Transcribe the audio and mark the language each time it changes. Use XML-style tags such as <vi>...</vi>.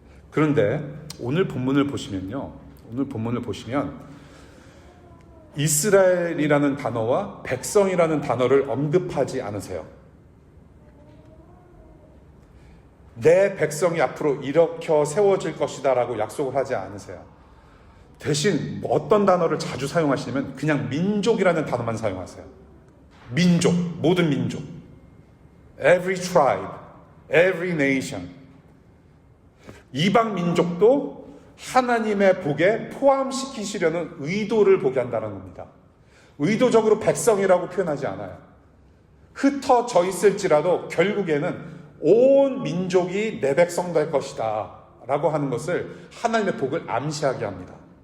<ko>그런데 오늘 본문을 보시면요. 오늘 본문을 보시면 이스라엘이라는 단어와 백성이라는 단어를 언급하지 않으세요. 내 백성이 앞으로 일으켜 세워질 것이다 라고 약속을 하지 않으세요. 대신 어떤 단어를 자주 사용하시냐면 그냥 민족이라는 단어만 사용하세요. 민족, 모든 민족.</ko> <en>Every tribe, every nation.</en> <ko>이방 민족도 하나님의 복에 포함시키시려는 의도를 보게 한다는 겁니다. 의도적으로 백성이라고 표현하지 않아요. 흩어져 있을지라도 결국에는 온 민족이 내 백성 될 것이다 라고 하는 것을 하나님의 복을 암시하게 합니다.</ko>